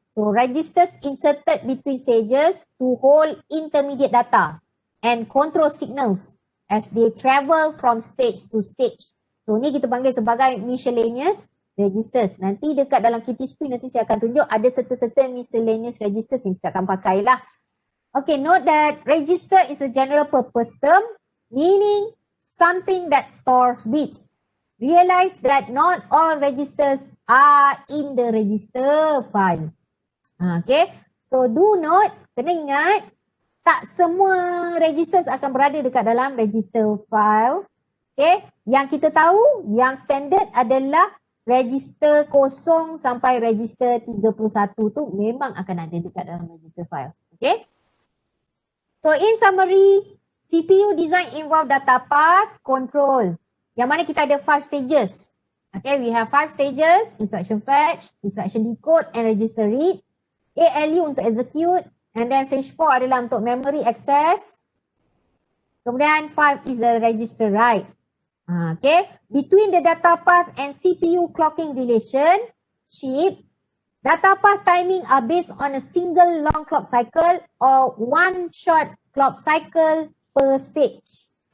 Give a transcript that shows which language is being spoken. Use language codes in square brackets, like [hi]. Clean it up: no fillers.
[en] So, registers inserted between stages to hold intermediate data and control signals as they travel from stage to stage. [ms] So, ni kita panggil sebagai miscellaneous registers. Nanti dekat dalam QTSP nanti saya akan tunjuk ada [en] certain miscellaneous registers [ms] yang kita akan pakai lah. [en] Okay, note that register is a general purpose term, meaning something that stores bits. Realize that not all registers are in the register file. Okay, so do note, [ms] kena ingat, tak semua registers akan berada dekat dalam register file. Okay, yang kita tahu, yang standard adalah register 0 sampai register 31 tu memang akan ada dekat dalam register file. [en] Okay. So in summary, CPU design involve data path control. [ms] Yang mana kita ada 5 stages. [en] Okay, we have 5 stages, instruction fetch, instruction decode and register read. ALU untuk execute, and then stage 4 [ms] adalah untuk [en] memory access. [ms] Kemudian [en] 5 is the register write. Okay, between the data path and CPU clocking relationship, data path timing are based on a single long clock cycle or one short clock cycle per stage.